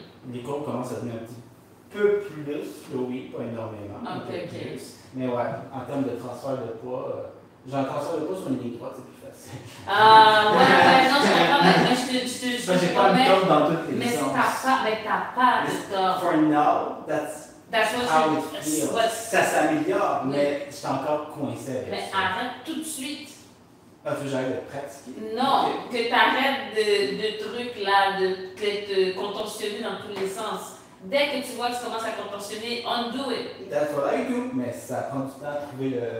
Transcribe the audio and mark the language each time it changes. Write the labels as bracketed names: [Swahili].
[French] Les cours commencent à devenir un petit peu plus, oui, pas énormément. Mais ouais, en termes de transfert de poids, j'ai un transfert de poids sur une ligne droite, c'est plus facile. Non, je comprends, mais j'ai pas de top dans toutes les sens. Mais t'as pas de top. [English] For now, that's how it feels. [French] Ça s'améliore, mais je suis encore coincé avec ça. Mais arrête tout de suite. Ah, tu veux que j'arrête de pratiquer? Non, que t'arrêtes de trucs là, de te contorsionner dans tous les sens. Dès que tu vois que tu commences à contorsionner, [English] undo it. That's what I do, [French] mais ça prend du temps à trouver